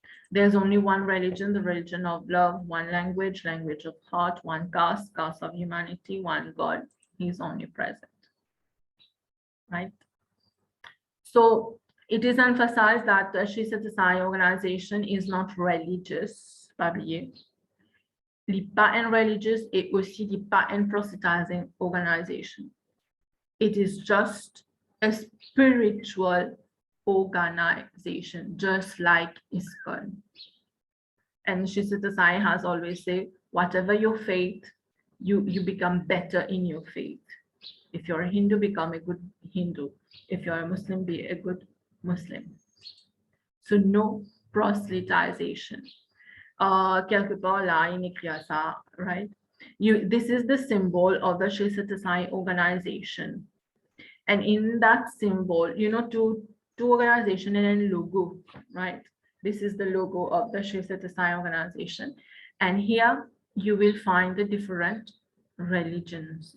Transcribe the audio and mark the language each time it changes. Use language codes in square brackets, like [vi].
[en] There's only one religion, the religion of love, one language, language of heart, one caste, caste of humanity, one God. He's omnipresent, right? So it is emphasized that the Sri Sathya Sai organization is not religious, [fr] pas oublier. Il n'est pas une [en] religious [fr] et aussi il n'est pas une [en] proselytizing organization. It is just a spiritual organization, just like ISKCON. And Sri Sathya Sai has always said, whatever your faith, you become better in your faith. If you're a Hindu, become a good Hindu. If you're a Muslim, be a good Muslim. So no proselytization. [fr] Quelque part là, il écrit ça, [en] right? This is the symbol of the Sri Sathya Sai organization. And in that symbol, you know, two organization and a logo, right? This is the logo of the Sri Sathya Sai organization. And here you will find the different religions.